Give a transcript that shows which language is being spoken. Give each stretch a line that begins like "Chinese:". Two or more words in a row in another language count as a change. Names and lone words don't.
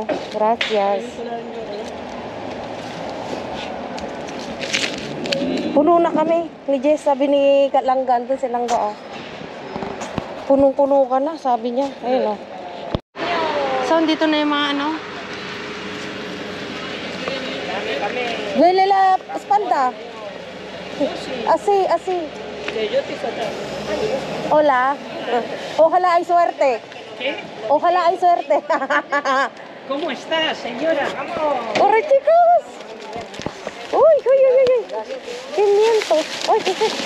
Filipino: Gracias. Puno na kami. Ni Jess, sabi ni Kalanggan doon si Langga, oh. Punong-puno ka na, sabi niya. Ayun, oh. So, dito na yung mga ano. Lelala,
Spanish: espalda. Así. Hola. Ojalá hay suerte. ¿Qué? Ojalá hay suerte. ¿Cómo estás, señora? Vamos. ¡Corre, chicos! ¡Uy! 500. ¡Uy, qué es esto!